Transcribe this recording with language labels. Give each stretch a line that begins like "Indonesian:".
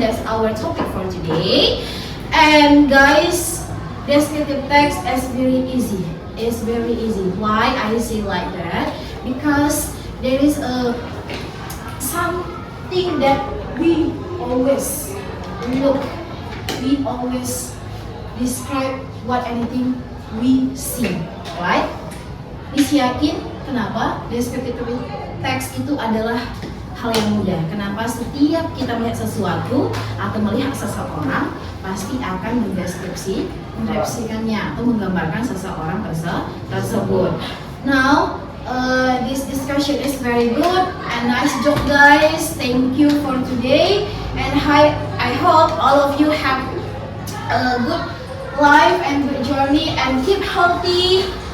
English: That's our topic for today. And guys, descriptive text is very easy. It's very easy. Why I say like that? Because there is something that we always look. We always describe what anything we see, right? Please
Indonesian: yakin kenapa descriptive text itu adalah hal yang mudah. Kenapa setiap kita melihat sesuatu atau melihat seseorang pasti akan mendeskripsikannya atau menggambarkan seseorang tersebut.
English: Now, this discussion is very good and nice job guys. Thank you for today and I hope all of you have a good life and good journey and keep healthy.